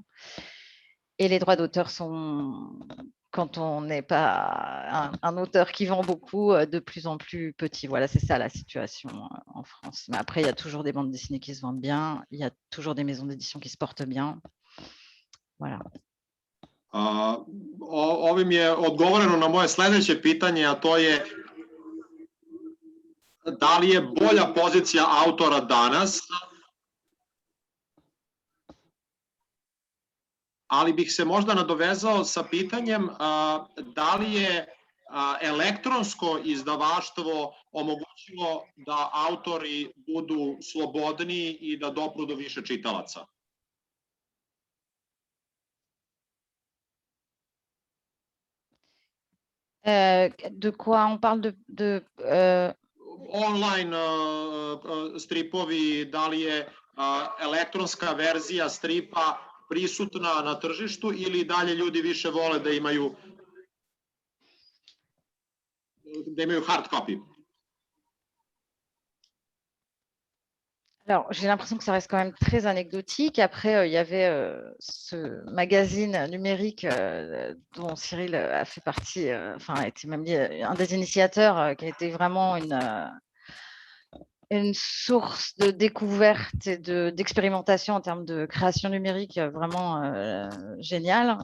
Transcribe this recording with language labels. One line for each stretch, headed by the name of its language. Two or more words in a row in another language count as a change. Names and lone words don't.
French: Et les droits d'auteur sont, quand on n'est pas un auteur qui vend beaucoup, de plus en plus petits. Voilà, c'est ça la situation en France. Mais après, il y a toujours des bandes dessinées qui se vendent bien, il y a toujours des maisons d'édition qui se portent bien. Voilà.
Serbian: Ovim je odgovoreno na moje sledeće pitanje, a to je da li je bolja pozicija autora danas, ali bih se možda nadovezao sa pitanjem da li je elektronsko izdavaštvo omogućilo da autori budu slobodniji i da dopru do više čitalaca.
French: De quoi on parle
Serbian: Online stripovi, da li je elektronska verzija stripa prisutna na tržištu ili dalje ljudi više vole da imaju
English: hard copy?
French: Alors, j'ai l'impression que ça reste quand même très anecdotique. Après, il y avait ce magazine numérique dont Cyril a fait partie, enfin, a été même un des initiateurs, qui a été vraiment une source de découverte et d'expérimentation en termes de création numérique vraiment géniale.